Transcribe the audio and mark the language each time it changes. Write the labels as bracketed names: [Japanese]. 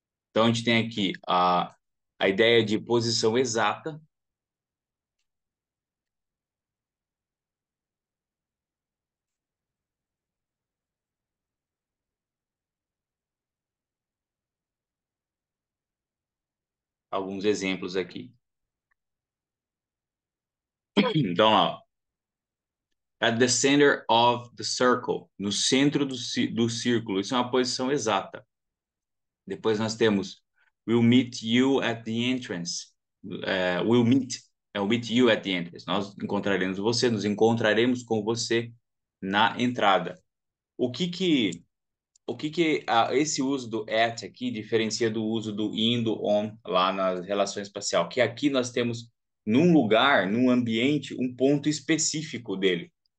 [Portuguese] Então a gente tem aqui a ideia de posição exata, alguns exemplos aqui. Então, ó, [English] at the center of the circle, [Portuguese] no centro do círculo, isso é uma posição exata. Depois nós temos [English] we'll meet you at the entrance. We'll meet. [Portuguese] É o [English] with you at the entrance. [Portuguese] Nós encontraremos você, nos encontraremos com você na entrada. O que que esse uso do at aqui diferencia do uso do in, do on lá na relação espacial? Que aqui nós temos num lugar, num ambiente, um ponto específico dele.